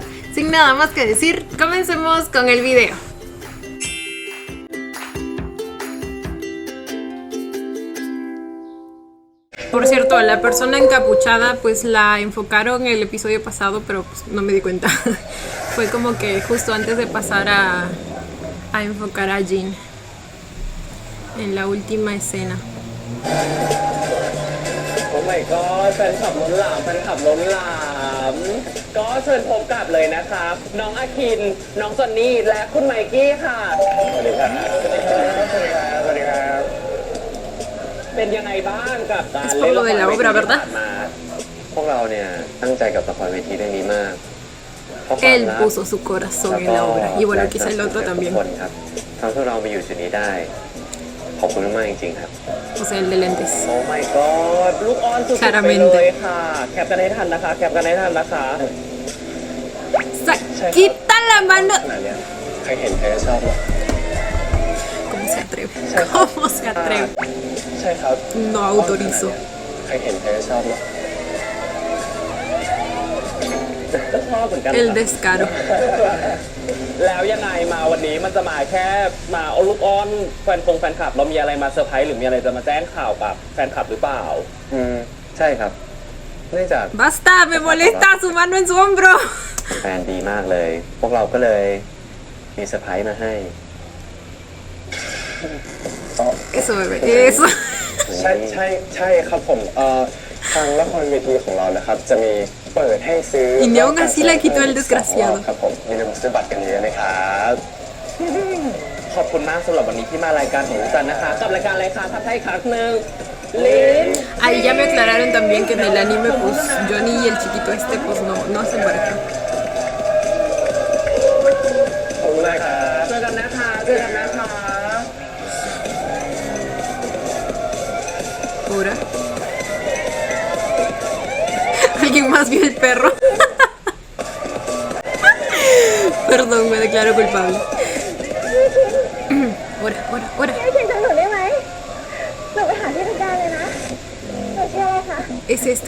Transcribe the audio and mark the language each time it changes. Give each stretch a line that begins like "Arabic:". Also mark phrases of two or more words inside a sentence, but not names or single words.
Spanish: Sin nada más que decir, comencemos con el video. Por cierto, la persona encapuchada pues la enfocaron el episodio pasado, pero pues no me di cuenta. Fue como que justo antes de pasar a enfocar a Jin en la última escena.
English: Oh my god
Thai: แฟนคลับล้นหลามแฟนคลับล้นหลามก็เชิญพบกับเลยนะครับน้องอาคินน้องจอนนี่และคุณไมกี้ค่ะสวัสดีครับสวัสดีครับสวัสดีครับสวัสดีครับเป็นยังไงบ้างกับการเล่นละครเวทีที่ผ่านมาพวกเราเนี่ยตั้งใจกับละครเวทีเรื่องนี้มาก
Spanish: Él puso su corazón en la obra y bueno quizá el otro también
Thai: ครับทำให้เรามาอยู่จุดนี้ได้ขอบคุณมากจริงๆครับ
Spanish: O sea, el de lentes.
English: Oh my god
Thai: ลูกอ้อนสุดๆไปเลยค่ะแคปกันให้ทันนะคะแคปกันให้ทันนะคะ
Spanish: Quita la mano.
Thai: ใครเห็นใครก็ชอบหรอ
Spanish: ¿Cómo se atreve? ¿Cómo se atreve?
Thai: ใช่ครับ
Spanish: No autorizo.
Thai: ใครเห็นใครก็ชอบหรอก็ชอบเหมือนกัน
Spanish: El descaro.
Thai: แล้วยังไงมาวันนี้มันจะมาแค่มาเอาลูกอ้อนแฟนคลับเรามีอะไรมาเซอร์ไพรส์หรือมีอะไรจะมาแจ้งข่าวกับแฟนคลับหรือเปล่าใช่ครับเนื่องจาก
Spanish: Basta, me molesta su mano en su hombro.
Thai: แฟนดีมากเลยพวกเราก็เลยมีเซอร์ไพรส์มาให้
Spanish: Eso bebé, eso.
Thai: ใช่ครับผมทางละครเวทีของเรานะครับจะมีเปิดให้ซื้อ
Spanish: Y ni aún así la quitó el desgraciado.
Thai: ครับผมอย่าลืมซื้อบัตรกันเยอะนะครับขอบคุณมากสำหรับวันนี้ที่มารายการของจันนะคะกับรายการอะไรคะทักทายอีกครั้งหนึ่งลิ้น
Spanish: Ahí ya me aclararon también que en el anime pues Johnny y el chiquito este pues no hacen pareja.
Thai: ขอบคุณมากครับเจอกันนะคะ
Spanish: Ahora. ¿Alguien más vio el perro? Perdón, me declaro culpable. Ahora. Es esta.